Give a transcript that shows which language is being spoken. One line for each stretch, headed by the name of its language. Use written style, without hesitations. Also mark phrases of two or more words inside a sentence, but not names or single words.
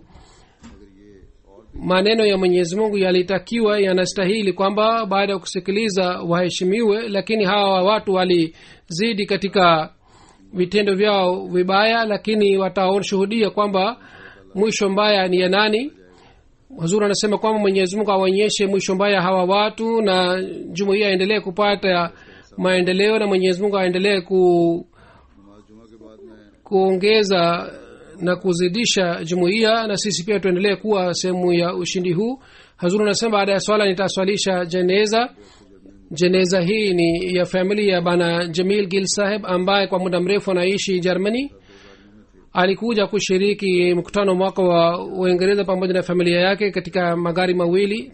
Swahili: maneno ya mwenyezi mungu yalitakiwa yanastahili kwamba baada ya kusikiliza waheshimiwe, lakini hawa watu walizidi katika vitendo vyao vibaya, lakini watashuhudia kwamba mwisho mbaya ni ya nani. Hazur anasema kwamba mwenyezi mungu awaonyeshe mwisho mbaya hawa watu, na jumuiya aendelee kupata maendeleo, na mwenyezi mungu aendelee
Urdu: جمعہ کے بعد میں
Swahili: kuongeza na kuzidisha jumuiya, na sisi pia tuendelee kuwa sehemu ya ushindi huu. Hazur anasema baada ya swala nitaswalisha jeneza hii ni ya famili ya bana Jamil Gil Saheb ambaye kwa muda mrefu anaishi Germany. alikuja kushiriki mkutano mwaka wa Uingereza pamoja na familia yake katika magari mawili.